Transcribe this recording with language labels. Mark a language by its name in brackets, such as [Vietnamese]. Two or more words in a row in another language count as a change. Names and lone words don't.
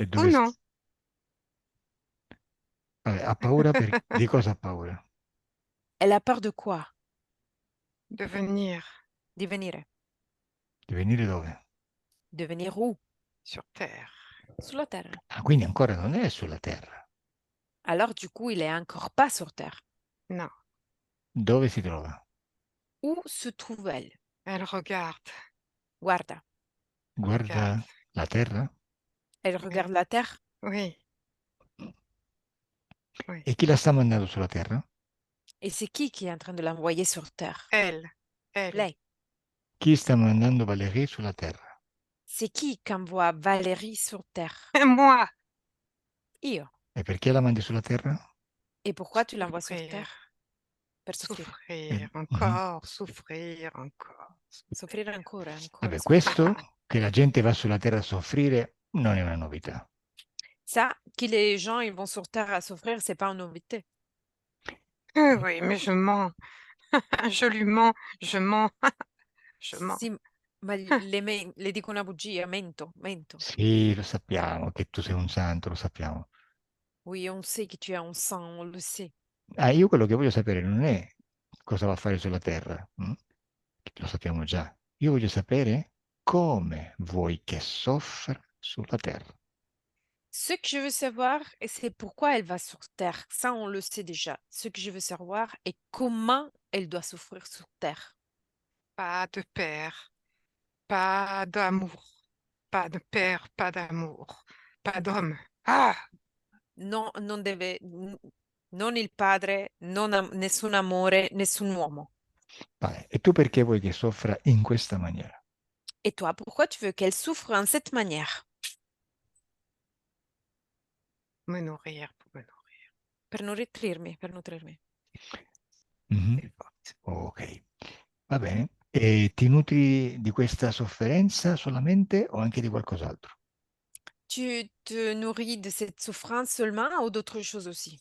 [French] Ou [Italian] dove... [French] non. [Italian] Vabbè, ha paura per... Di cosa ha paura? [French] Elle a peur de quoi? De venir [Italian] Di venire. Di venire dove? [French] De venir où? sur terre. [Italian] Sulla terra. Ah, quindi ancora non è sulla terra. [French] Alors, du coup, il est encore pas sur terre. Non. [Italian] Dove si trova? [French] Où se trouve-elle? Elle regarde. [Italian] Guarda. [French] Regarde. [Italian] Guarda la terra? [French] Elle Oui. regarde la terre? Oui. Oui. [Italian] E chi la sta mandando sulla terra? [French] Et c'est qui est en train de l'envoyer sur terre? Elle. Elle. [Italian] Lei. Chi sta mandando Valérie sulla terra? [French] C'est qui envoie Valérie sur terre? Moi. [Italian] Io. E perché la mandi sulla terra? [French] Et pourquoi tu l'envoies sur Souffrir. terre? [Italian] Per soffrire. [French] Souffrir. Mhm. Encore. Souffrir. Encore. [Italian] Soffrire ancora, ancora Vabbè, soffrire. questo che la gente va sulla terra a soffrire non è una novità. [French] Ça, que les gens ils vont sur terre à souffrir, c'est pas une novité. Oui, mais je mens. Je lui mens. Je mens. Je mens. [Italian] Sì, ma le dico una bugia, mento, mento. Sì, lo sappiamo che tu sei un santo, lo sappiamo. [French] Oui, on sait que tu as un sang, on le sait. [Italian] Ah, io quello che voglio sapere non è cosa va a fare sulla terra, lo sappiamo già. Io voglio sapere come vuoi che soffra sulla terra. [French] Ce que je veux savoir, et c'est pourquoi elle va sur terre. Ça, on le sait déjà. Ce que je veux savoir est comment elle doit souffrir sur terre. Pas de père. Pas d'amour. Pas de père. Pas d'amour. Pas d'homme. Ah! [Italian] Non, non il padre, nessun amore, nessun uomo. Vabbè, e tu perché vuoi che soffra in questa maniera? [French] Et toi, pourquoi tu veux qu'elle souffre en cette manière? Me nourrir pour me nourrir. [Italian] Per nutrirmi, per nutrirmi. Mhm. [French] C'est forte. [Italian] Ok, va bene. E ti nutri di questa sofferenza solamente o anche di qualcos'altro? [French] Tu te nourris de cette souffrance seulement ou d'autres choses aussi?